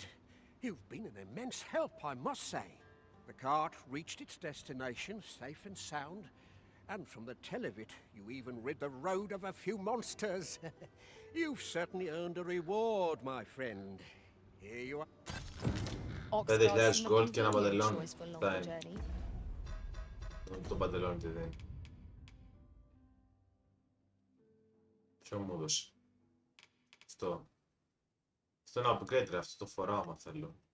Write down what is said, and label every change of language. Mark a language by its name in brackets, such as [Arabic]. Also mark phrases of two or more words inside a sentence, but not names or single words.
[English] You've been an immense help, I must say. The cart reached its destination safe and sound, and from the tell of it, you even rid the road of a few monsters. You've certainly earned a reward, my friend. Here you are. [Greek] 5.000 gold και ένα [English] Convenient [Greek] παντελόνι. [English] choice for a longer [Greek] Φτάνει. [English] journey. [Greek] Το παντελόνι τι δίνει. Ποιο μου έδωσε. Αυτό. Αυτό είναι upgrade ρε, αυτό το φοράω άμα θέλω.